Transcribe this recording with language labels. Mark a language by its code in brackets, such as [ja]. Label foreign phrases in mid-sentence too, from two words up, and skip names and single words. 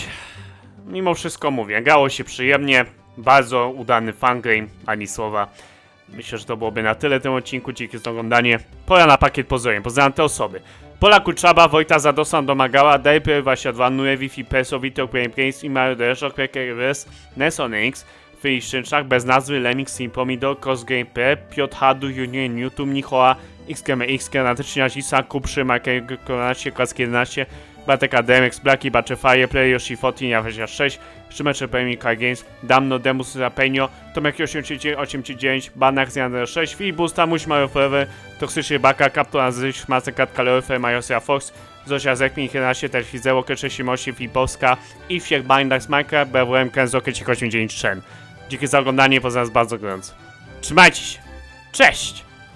[pl] Mimo wszystko mówię, grało się przyjemnie. Bardzo udany fangame, ani słowa. Myślę, że to byłoby na tyle w tym odcinku. Dzięki za oglądanie. Pora na pakiet pozdrowień. Pozdrawiam te osoby. Pola Kutrzaba, Wojta Zadosan Domagała, Dajper 22, Nue Wi-Fi, Peso, Vito, Game Games, Imaru Deszok, Rekeres, Nesonix, Feliz Szczęczak, bez nazwy, Lemix, Sim Pomidor, Cross Game P, Piotr Hadu, Union, YouTube, Nichoa, XKM, Natycznia, Isa, Kuprzy, Marker, Konacie, Klask 11, Batek ADMX, Blaki, Baczefire, Play, Yoshi, Fotin, Jawesia 6, Szymecze, Premium, Car Games, Damno, Demus, Rapenio, Tomek 839, Banak, Zjander 6, Filibusta, Muś, Mario Forever, Toksyczny Baka, Captain Zyś, Mastercard, Kaloryfer, Majosia Fox, Zosia Zekmin, 11, Telfizeło, K38, Filipowska i Wsiek, Bindax, Minecraft, BWM, Kenzo, K893. Dzięki za oglądanie, pozdrawiam bardzo gorąco. Trzymajcie się! Cześć!